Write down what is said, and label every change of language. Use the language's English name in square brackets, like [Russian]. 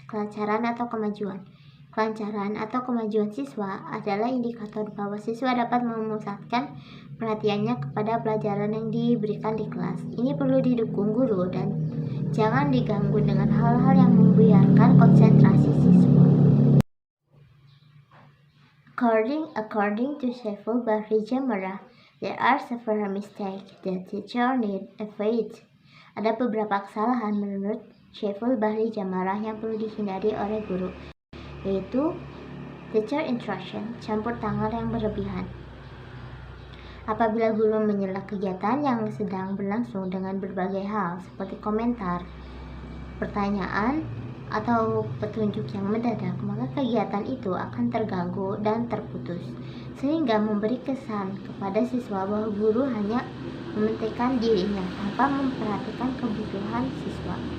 [Indonesian] Kelancaran atau kemajuan. Kelancaran atau kemajuan siswa adalah indikator bahwa siswa dapat memusatkan perhatiannya kepada pelajaran yang diberikan di kelas. Ini perlu didukung guru dan jangan diganggu dengan hal-hal yang membuyarkan konsentrasi siswa. [English] According to Saiful Bahri Jamara, there are several mistakes that teachers need to avoid. [Indonesian] Ada beberapa kesalahan menurut Saiful Bahri Jamara yang perlu dihindari oleh guru, yaitu teacher intrusion, campur tangan yang berlebihan. Apabila guru menyela kegiatan yang sedang berlangsung dengan berbagai hal seperti komentar, pertanyaan, atau petunjuk yang mendadak, maka kegiatan itu akan terganggu dan terputus, sehingga memberi kesan kepada siswa bahwa guru hanya mementingkan dirinya tanpa memperhatikan kebutuhan siswa.